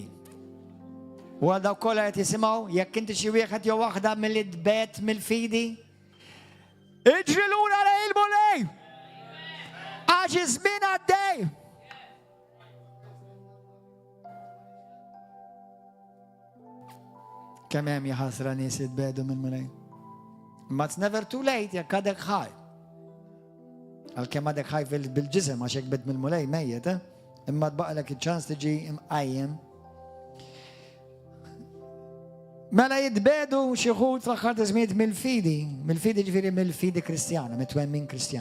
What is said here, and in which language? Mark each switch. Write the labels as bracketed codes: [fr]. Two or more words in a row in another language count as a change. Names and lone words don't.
[mt] U għal dawk kollha qed jisimgħu, jekk inti xi wieħed jew waħda milli tbed mill-fidi, iġri lura lejn il-Mulej! Għax iż-żmien għaddej! Kemm hemm jaħasra nies jitbedu mill-Mulej. Imma [en] it's never too late [mt] jekk għadek ħaj. Għal-kem għadek ħaj bil-ġisem għax jekk bed mill-Mulej mejjet, imma tbaqlek il-ċans tiġi imqajjem. Mela jitbedu xi wħud fl-aħħar ta' żmien mill-fidi ġifieri mill-fidi Kristjana, mit-twemmin Kristjan.